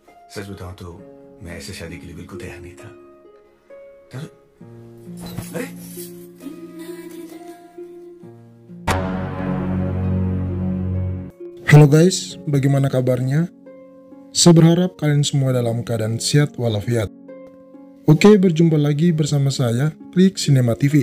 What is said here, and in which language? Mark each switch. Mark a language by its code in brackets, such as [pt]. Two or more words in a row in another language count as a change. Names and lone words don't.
[hi] सच बताऊं तो मैं ऐसे शादी के लिए बिल्कुल तैयार नहीं था। अरे [id] Halo guys, bagaimana kabarnya? Saya berharap kalian semua dalam keadaan sehat walafiat. Oke, berjumpa lagi bersama saya, Klik Cinema TV.